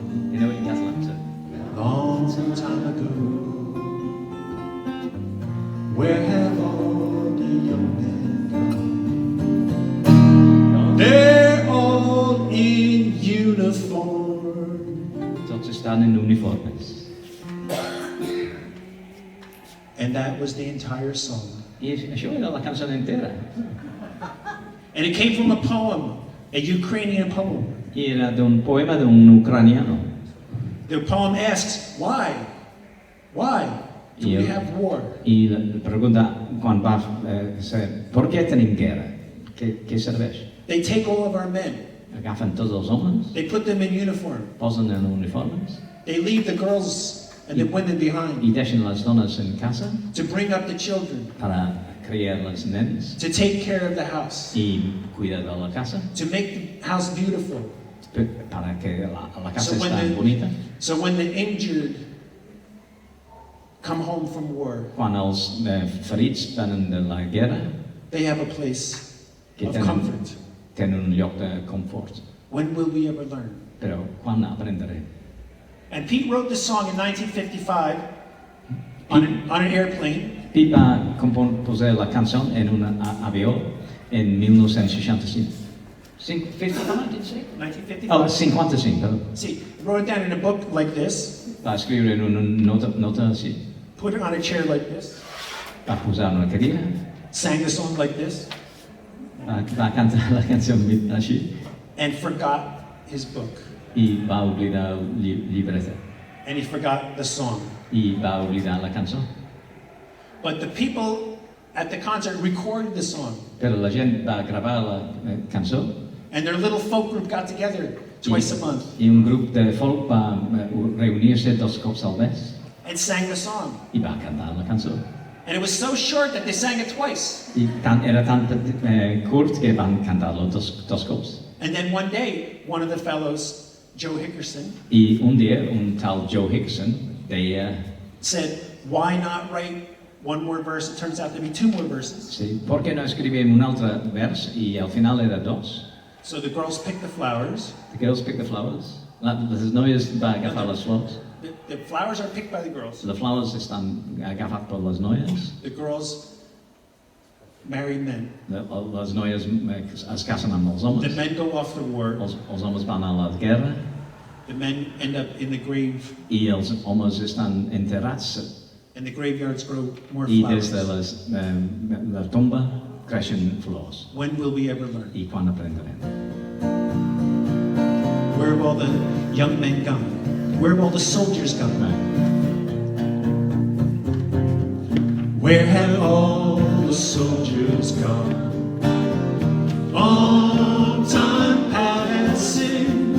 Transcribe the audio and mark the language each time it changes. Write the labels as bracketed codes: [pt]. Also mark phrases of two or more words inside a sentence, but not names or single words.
[en] Long time ago. Where have all the young men gone? They're all in uniform. [ca] Tots estan en uniformes. [en] And that was the entire song. [ca] I això era la cançó entera. [en] And it came from a poem, a Ukrainian poem. [ca] I era d'un poema d'un ucraniano. [en] The poem asks, why? Why do we have war? [ca] I la pregunta quan va ser, per què tenim guerra? Què serveix? [en] They take all of our men. [ca] Agafen tots els homes, [en] They put them in uniform. [ca] posen en uniformes [en] They leave the girls and the women [ca] i [en] behind [ca] deixen les dones en casa [en] to bring up the children, [ca] per a criar els nens [en] to take care of the house, [ca] i cuidar de la casa [en] to make the house beautiful. [es] para que la casa [en] So when [ca] està [en] the- [ca] bonita. [en] So when the injured come home from war, [ca] Quan els ferits venen de la guerra, [en] they have a place [ca] que [en] of comfort. [ca] tenen un lloc de confort. [en] When will we ever learn? [ca] Però quan aprendrem? [en] And Pete wrote this song in 1955 on an airplane. [ca] Pete va composar la cançó en un avió en 1965. [en] 55, did you say? 1955. [ca] Oh, 55, perdó. [en] See, he wrote it down in a book like this, [ca] Va escriure en una nota així. [en] put it on a chair like this, [ca] Va posar una cadira, [en] sang the song like this, [ca] va cantar la cançó així [en] and forgot his book. [ca] i va oblidar el llibret [en] And he forgot the song. [ca] i va oblidar la cançó. [en] But the people at the concert recorded the song. [ca] Però la gent va gravar la cançó [en] And their little folk group got together twice a month [ca] i un grup de folk va reunir-se 2 cops al mes [en] and sang the song. [ca] i va cantar la cançó. [en] And it was so short that they sang it twice. [ca] I era tan curt que van cantar-lo 2 cops. [en] And then one day, one of the fellows, Joe Hickerson, [ca] I un dia un tal Joe Hickson deia [en] said, why not write one more verse, it turns out to be two more verses. [ca] Sí, [es] ¿por qué no [ca] escribim un altre vers i al final era dos? [en] So the girls pick the flowers. The girls pick the flowers. [ca] Les noies van agafar les flors. [en] The flowers are picked by the girls. [ca] Les flors estan agafat per les noies. [en] The girls marry men. [ca] Les noies es casen amb els homes. [en] The men go off to war. [ca] Els homes van a la guerra. [en] The men end up in the grave. [ca] I els homes estan enterrats. [en] And the graveyards grow more [ca] I [en] flowers. [ca] des de la tomba creixen flors. [en] When will we ever learn? [ca] I quan aprenderem? [en] Where have all the young men gone? Where have all the soldiers gone? Where have all the soldiers gone? Long time passing.